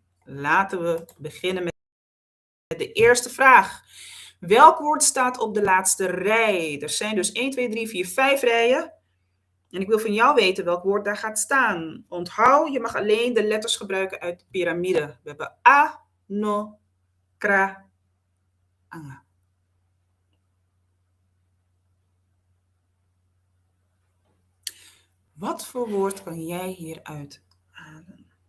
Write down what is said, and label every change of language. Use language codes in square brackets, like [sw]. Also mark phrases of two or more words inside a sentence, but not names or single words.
[nl] Laten we beginnen met de eerste vraag. Welk woord staat op de laatste rij? Er zijn dus 1, 2, 3, 4, 5 rijen. En ik wil van jou weten welk woord daar gaat staan. Onthoud, je mag alleen de letters gebruiken uit de piramide. We hebben A, no, kra, anga. Wat voor woord kan jij hieruit halen?